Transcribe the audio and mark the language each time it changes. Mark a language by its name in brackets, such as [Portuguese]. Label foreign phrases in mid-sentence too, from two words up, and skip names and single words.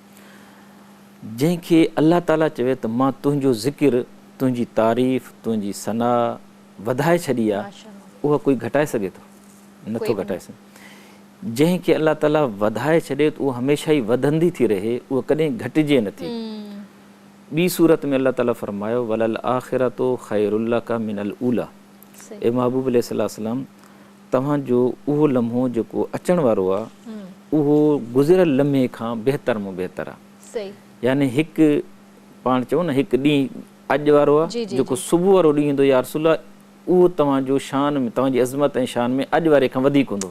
[Sindhi] जंहिंखे अल्लाह ताला चवे त मां तुंहिंजो ज़िक्र, तुंहिंजी तारीफ़, तुंहिंजी सना वधाए छॾी आहे, उहा कोई घटाए सघे थो? नथो घटाए सघे। जंहिंखे अल्लाह ताला वधाए छॾे त उहा हमेशह ई वधंदी थी रहे, उहा कॾहिं घटिजे नथी। ॿी सूरत में अल्लाह ताला फरमायो [Arabic] وللآخرة خير لك من الأولى, [Sindhi] ए महबूब अलैहिस्सलाम तव्हांजो उहो लम्हो जेको अचण वारो आहे उहो गुज़िरियल लम्हे खां बहितर में बहितर आहे। यानी हिकु पाण चऊं न हिकु ॾींहुं अॼु वारो आहे जेको सुबुह वारो ॾींहुं हूंदो या रसूल, उहो तव्हांजो शान में, तव्हांजी अज़मत ऐं शान में अॼु वारे खां वधीक हूंदो।